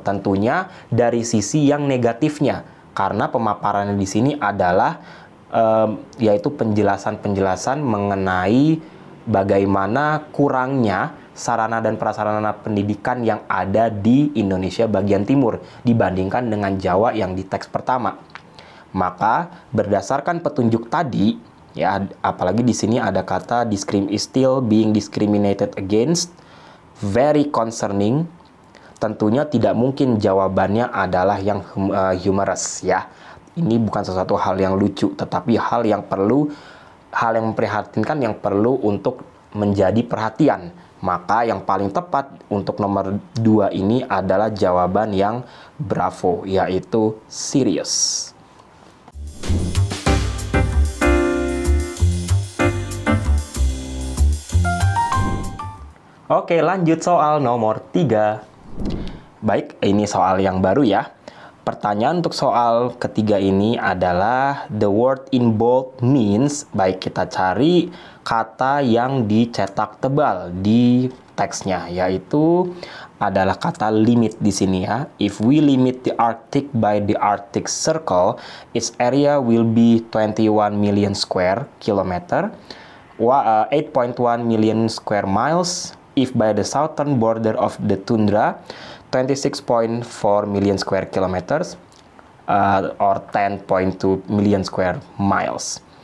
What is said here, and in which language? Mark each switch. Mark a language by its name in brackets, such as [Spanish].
[Indonesian] Tentunya dari sisi yang negatifnya, karena pemaparannya di sini adalah yaitu penjelasan-penjelasan mengenai bagaimana kurangnya sarana dan prasarana pendidikan yang ada di Indonesia bagian timur dibandingkan dengan Jawa yang di teks pertama. Maka berdasarkan petunjuk tadi, ya, apalagi di sini ada kata [English] is still being discriminated against, very concerning. [Indonesian] Tentunya tidak mungkin jawabannya adalah yang humorous, ya. Ini bukan sesuatu hal yang lucu, tetapi hal yang memprihatinkan yang perlu untuk menjadi perhatian. Maka yang paling tepat untuk nomor 2 ini adalah jawaban yang bravo, yaitu serious. Oke, lanjut soal nomor 3. Baik, ini soal yang baru ya. Pertanyaan untuk soal ketiga ini adalah [English] the word in bold means, [Indonesian] baik kita cari kata yang dicetak tebal di teksnya, yaitu adalah kata limit di sini ya. [English] If we limit the Arctic by the Arctic Circle, its area will be 21 million square kilometer, 8.1 million square miles. If by the southern border of the tundra, 26.4 million square kilometers, or 10.2 million square miles.